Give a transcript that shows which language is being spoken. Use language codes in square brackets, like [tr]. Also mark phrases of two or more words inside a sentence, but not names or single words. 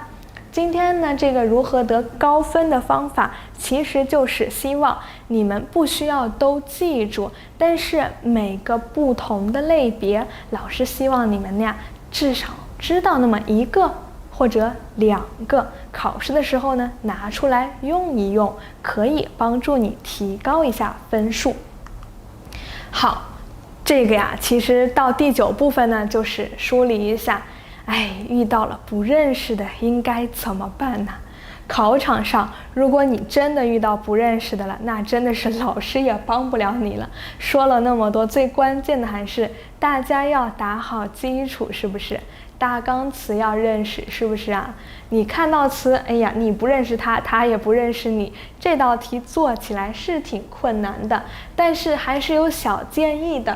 [zh] 今天呢，这個如何得高分的方法，其實就是希望你們不需要都記住，但是每個不同的類別，老師希望你們至少知道那麼一個或者2個，考試的時候呢拿出來用一用，可以幫助你提高一下分數。好，這個呀，其實到第9部分呢，就是梳理一下，遇到了不認識的應該怎麼辦呢？考場上，如果你真的遇到不認識的了，那真的是老師也幫不了你了。說了那麼多，最關鍵的還是大家要打好基礎，是不是？大綱詞要認識，是不是啊？你看到詞，你不認識它，它也不認識你，這道題做起來是挺困難的，但是還是有小建議的。